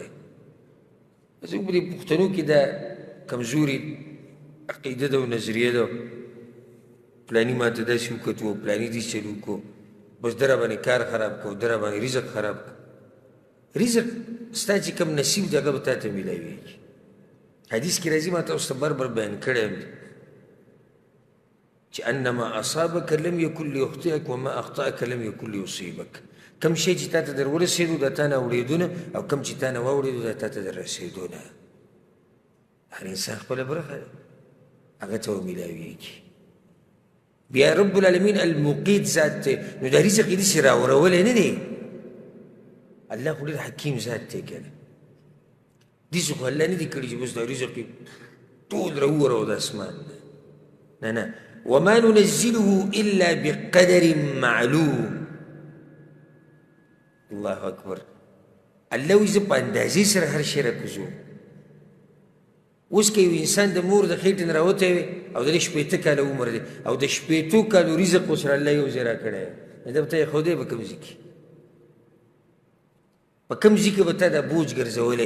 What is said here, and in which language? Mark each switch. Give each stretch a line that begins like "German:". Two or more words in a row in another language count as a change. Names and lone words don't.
Pashto: زموږ په دې پښتنو کې دا کمزوري عقیده ده او نظریه ده، پلاني ما ته داسې وکتو، پلاني داسې چل وکړو، بس ده راباندې کار خراب کړو، ده راباندې رزق خراب کړو. رزق ستا چې کوم نصیب دی هغه به تا ته میلاویږي. حدیث کې راځي ما تاسو ته بر بیان کړی یم چې
Arabic: انما اصابک لم یکن لیخطئک وما اخطأک لم یکن لیصیبک.
Pashto: کم شی چې تا ته در ورسېدو دا تا نه اوړېدونه، او کم چې تا نه واوړېدو دا تا ته در رسېدونه. هر انسان خپله برخه ده، هغه ته به میلاویږي. بیا رب العالمین المقیت ذات دی. نو دا رزق یې داسې راورولی نه دی، الله خو ډېر حکیم ذات دی که نه. داسې خو الله نه دی کړي چې بس دا رزق یې ټول راوورو د اسمان نه. نه،
Arabic: وما ننزله الا بقدر معلوم. الله اکبر.
Pashto: الله وایي زه په اندازې سره هر شی راکوزوم. اوس که یو انسان د مور د خېټې نه راوتی وي او د دې 80 کاله عمر دی او د 80 کالو رزق ورسره الله یو ځای راکړی دی، ده به ته یې ښودی په کوم ځای کې؟ په کوم ځای کې به تا دا بوج ګرځولی؟